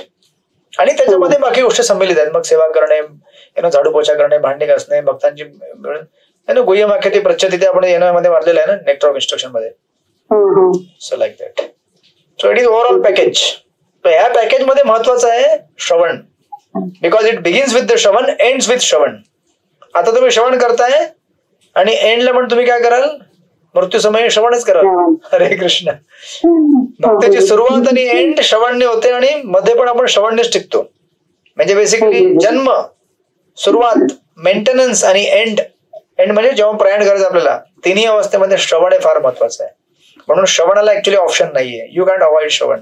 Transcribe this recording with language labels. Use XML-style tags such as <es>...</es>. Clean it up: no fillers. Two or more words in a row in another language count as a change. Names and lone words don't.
<mr>आणि त्याच्यामध्ये बाकी गोष्टी संमिलित आहेत, मग सेवा करणे, झाडू पोछा करणे, भांडी घासणे, भक्तांची</mr> <sa>गुह्यमाख्याती प्रच्छती</sa> <mr>ते आपण येण्यामध्ये वाढलेलं आहे ना नेक्टर ऑफ इन्स्ट्रक्शन मध्ये.</mr> <en>So like that. So it is overall package.</en> <mr>ह्या पॅकेज मध्ये महत्वाचं आहे श्रवण,</mr> <en>Because it begins with the श्रवण, ends with श्रवण.</en> <mr>आता तुम्ही श्रवण करताय आणि एंडला पण तुम्ही काय कराल, मृत्यू समय श्रवणच कराल. हरे कृष्ण. भक्तीची सुरुवात आणि एंड श्रवणने होते आणि मध्ये पण आपण श्रवणनेच टिकतो. म्हणजे बेसिकली जन्म, सुरुवात, मेंटेनन्स आणि एंड. एंड म्हणजे जेव्हा प्रयाण करायचं आपल्याला, तिन्ही अवस्थेमध्ये श्रवण हे फार महत्वाचं आहे. म्हणून श्रवणाला</mr> <en>actually option</en> <mr>नाहीये,</mr> <en>you can't avoid श्रवण.</en>